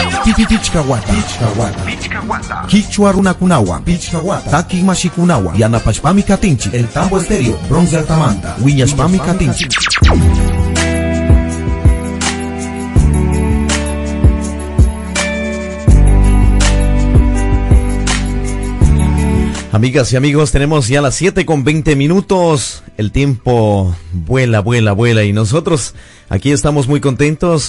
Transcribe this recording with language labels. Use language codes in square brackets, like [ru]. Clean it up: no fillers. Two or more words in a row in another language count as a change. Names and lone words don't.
[qu] Pichkawata, Quichua runakunawan, Taki mashikunawan, Yanapashpami katinchi, El Tambo Estéreo, Bronce Altamanta, Wiñashpami katinchi. [es] Amigas y amigos, tenemos ya las 7:20. El tiempo vuela y nosotros aquí estamos muy contentos.